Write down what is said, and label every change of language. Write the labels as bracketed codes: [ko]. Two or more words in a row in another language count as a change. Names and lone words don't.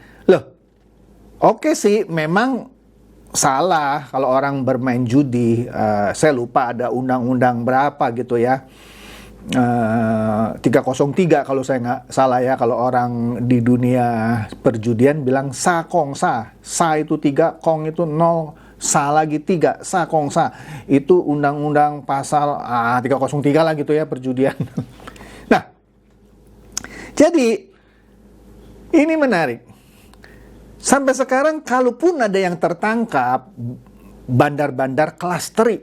[id] Loh, oke sih, memang salah kalau orang bermain judi. Saya lupa ada undang-undang berapa gitu ya. 303 kalau saya nggak salah ya, kalau orang di dunia perjudian bilang [nan] 三空三. [id] Sa itu 3, kong itu 0, sa lagi 3, [nan] 三空三. [id] Itu undang-undang pasal 303 lah gitu ya, perjudian. Nah, jadi ini menarik. Sampai sekarang kalaupun ada yang tertangkap, bandar-bandar kelas teri.